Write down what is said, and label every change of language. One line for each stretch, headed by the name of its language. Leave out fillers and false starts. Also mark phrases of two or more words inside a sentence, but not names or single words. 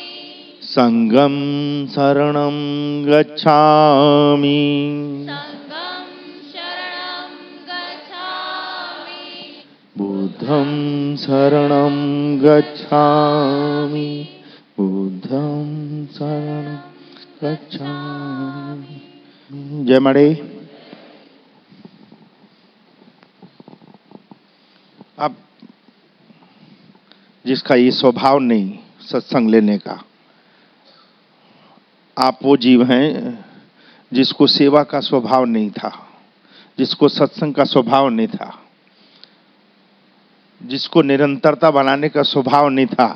Pali: संघं शरणं गच्छामि, संघं शरणं गच्छामि, बुद्धं शरणं गच्छामि, बुद्धं शरणं गच्छामि।
Hindi: जय मणि। अब जिसका ये स्वभाव नहीं सत्संग लेने का, आप वो जीव हैं जिसको सेवा का स्वभाव नहीं था, जिसको सत्संग का स्वभाव नहीं था, जिसको निरंतरता बनाने का स्वभाव नहीं था।